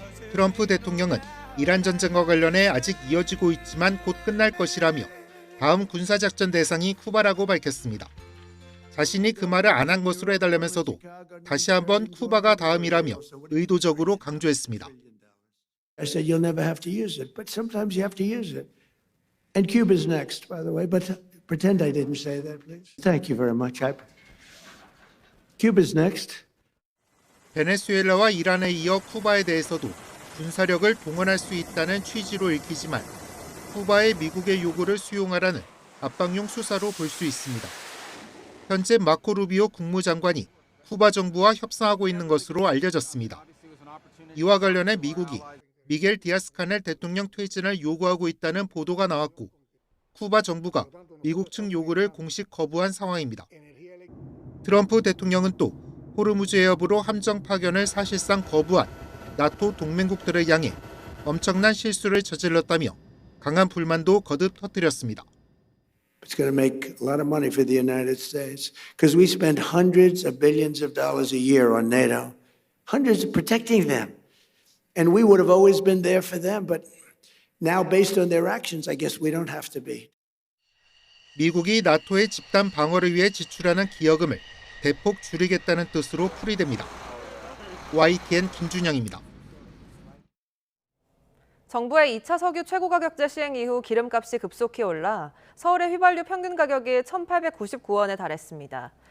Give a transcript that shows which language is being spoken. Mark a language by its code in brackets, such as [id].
[ko] 트럼프 대통령은 이란 전쟁과 관련해 아직 이어지고 있지만 곧 끝날 것이라며 다음 군사작전 대상이 쿠바라고 밝혔습니다. 자신이 그 말을 안 한 것으로 해달라면서도 다시 한번 쿠바가 다음이라며 의도적으로 강조했습니다. [en] I said you'll never have to use it, but sometimes you have to use it. And Cuba's next, by the way, but pretend I didn't say that, please. Thank you very much. Cuba's next. [ko] 베네수엘라와 이란에 이어 쿠바에 대해서도 군사력을 동원할 수 있다는 취지로 읽히지만 쿠바의 미국의 요구를 수용하라는 압박용 수사로 볼 수 있습니다. 현재 마코 루비오 국무장관이 쿠바 정부와 협상하고 있는 것으로 알려졌습니다. 이와 관련해 미국이 미겔 디아스 카넬 대통령 퇴진을 요구하고 있다는 보도가 나왔고 쿠바 정부가 미국 측 요구를 공식 거부한 상황입니다. 트럼프 대통령은 또 호르무즈 해협으로 함정 파견을 사실상 거부한 나토 동맹국들을 향해 엄청난 실수를 저질렀다며 강한 불만도 거듭 터뜨렸습니다. [en] It's going to make a lot of money for the United States because we spend hundreds of billions of dollars a year on NATO, hundreds of protecting them. And we would have always been there for them, but now based on their actions, I guess we don't have to be. [ko] 미국이 나토의 집단 방어를 위해 지출하는 기여금을 대폭 줄이겠다는 뜻으로 풀이됩니다. YTN 김준영입니다. 정부의 2차 석유 최고가격제 시행 이후 기름값이 급속히 올라 서울의 휘발유 평균 가격이 1,899원에 달했습니다.